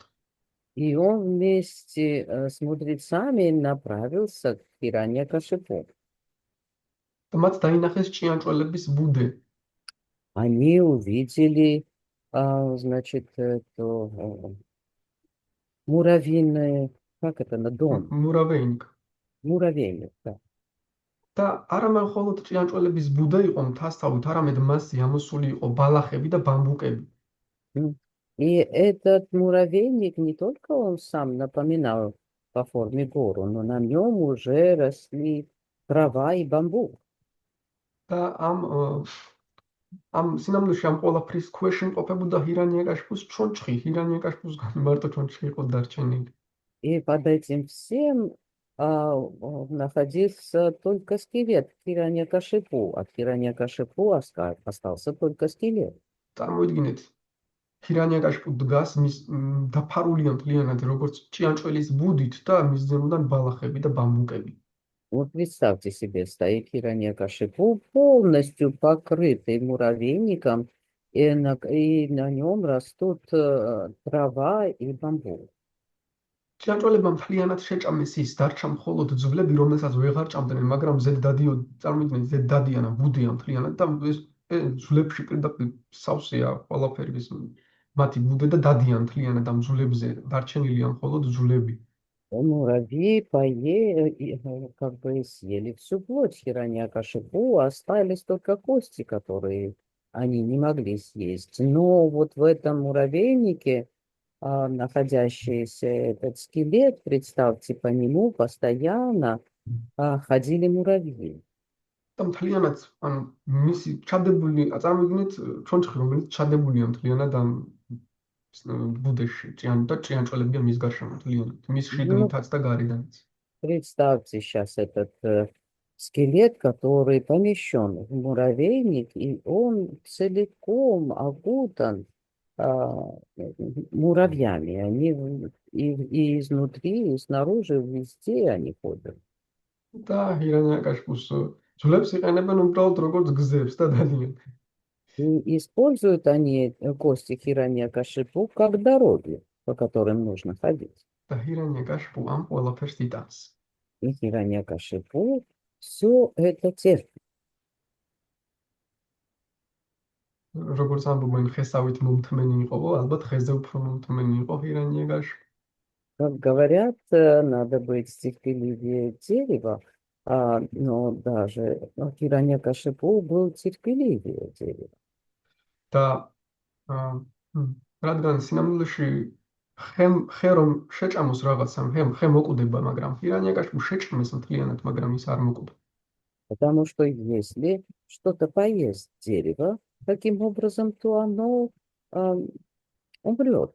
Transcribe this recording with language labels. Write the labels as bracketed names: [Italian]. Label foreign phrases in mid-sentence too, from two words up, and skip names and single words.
[Russian] И он вместе с мудрецами направился к Хираньякашипу. [Georgian] და მათ დაინახეს ჭიანჭველების ბუდე. [Russian] Они увидели, значит, эту муравьиный, как это, на дом? მურავეინკ. Муравейник, да. [Georgian] და არა მხოლოდ ჭიანჭველების ბუდე იყო მთასთავით, არამედ მასზე ამოსული იყო ბალახები და ბამბუკები. [Russian] И этот муравейник не только он сам напоминал по форме гору, но на нем уже росли трава и бамбук. [Georgian] და ამ სინამდვილეში ამ ყველაფრის ქვეშ იმყოფებოდა ჰირანიაკაშპუს ჩონჩხი. ჰირანიაკაშპუსგან მარტო ჩონჩხი იყო დარჩენილი. [Russian] И под этим всем находился только скелет Хираньякашипу. От Хираньякашипу остался только скелет. [Georgian] წარმოიდგინეთ, ჰირანიაკაშპუ დგას, მის დაფარულია მთლიანად როგორც ჭიანჭველის будით და მის ზემოდან ბალახები და бамбукები. [Russian] Вот представьте себе, стоит Хираньякашипу полностью покрытый муравейником, и на нем растут трава и бамбук. [Georgian] ჭიანჭველებმა მთლიანად შეჭამეს ის, დარჩა მხოლოდ ძვლები, რომელსაც ვეღარ ჭამდნენ, მაგრამ ზედ დადიო, წარმოიდგინეთ, ზედ დადიანა ბუდია მთლიანად და ეს ძვლებში პირდაპირ სავსეა ყველაფერი ის მათი ბუდე და დადიან მთლიანად ამ ძვლებზე, დარჩენილია მხოლოდ ძვლები. [Russian] Муравьи как бы съели всю плоть Хираньякашипу, остались только кости, которые они не могли съесть. Но вот в этом муравейнике находящийся этот скелет, представьте, по нему постоянно ходили муравьи. [Georgian] და მთლიანად, ანუ მისი ჩადებული, წარმოიდგინეთ, ჩონჩხი, რომელიც ჩადებულია მთლიანად ამ ბუდეში, ჭიანჭველებია მის გარშემო მთლიანად, მის შიგნითაც და გარედანაც. [Russian] Представьте сейчас этот скелет, который помещен в муравейник, и он целиком окутан муравьями. Они и изнутри, и снаружи, везде они ходят. [Georgian] და ჰირანიაკაშპუს ძვლებს იყენებენ უბრალოდ როგორც გზებს და დადიან. [Russian] И используют они кости Хираньякашипу как дороги, по которым нужно ходить. [Georgian] და ჰირანიაკაშპუ ამ ყველაფერს იტანს. [Russian] И Хираньякашипу все это терпит. [Georgian] როგორც ამბობენ, ხესავით მომთმენი იყო, ალბათ ხეზე უფრო მომთმენი იყო ჰირანიაკაშპუ. [Russian] Как говорят, надо быть терпеливее дерева, но даже Хираньякашипу был терпеливее дерева. [Georgian] და რადგან სინამდვილეში ხე რომ შეჭამოს რაღაცამ, ხე მოკვდება, მაგრამ ჰირანიაკაშპუ შეჭამეს მთლიანად, მაგრამ ის არ მოკვდა. [Russian] Потому что если что-то поест дерево, таким образом, то оно умрет.